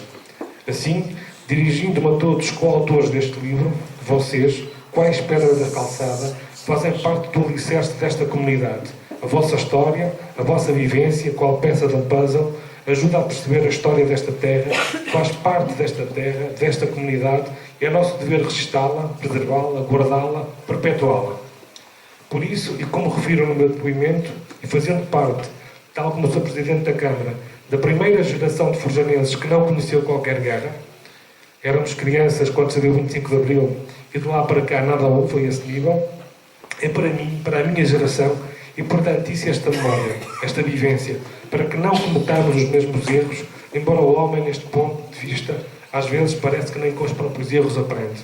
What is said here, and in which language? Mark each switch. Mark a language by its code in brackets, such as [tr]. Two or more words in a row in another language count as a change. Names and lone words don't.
[pt] Assim, dirigindo-me a todos os coautores deste livro, vocês, quais pedras da calçada, fazem parte do alicerce desta comunidade. A vossa história, a vossa vivência, qual peça de um puzzle, ajuda a perceber a história desta terra, faz parte desta terra, desta comunidade, e é nosso dever registá-la, preservá-la, guardá-la, perpetuá-la. Por isso, e como refiro no meu depoimento, e fazendo parte, tal como sou Presidente da Câmara, da primeira geração de forjanenses que não conheceu qualquer guerra, éramos crianças quando se deu 25 de Abril, e de lá para cá nada houve a esse nível, é para mim, para a minha geração, importantíssima esta memória, esta vivência, para que não cometamos os mesmos erros, embora o homem, neste ponto de vista, às vezes parece que nem com os próprios erros aprende.